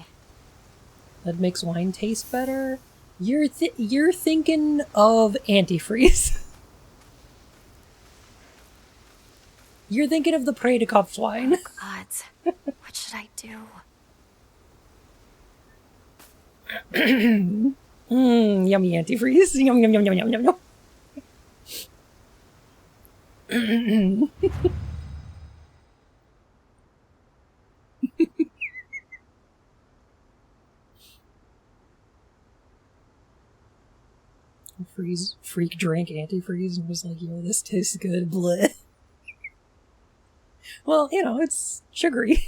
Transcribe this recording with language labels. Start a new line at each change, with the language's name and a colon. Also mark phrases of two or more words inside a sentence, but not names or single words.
English: That makes wine taste better. You're thinking of antifreeze. You're thinking of the Prey to Kopfwein. Gods, what should I do? Yummy antifreeze. Yum yum yum yum yum yum yum. Freak drank antifreeze and was like, yo, this tastes good, bleh. Well, you know, it's sugary.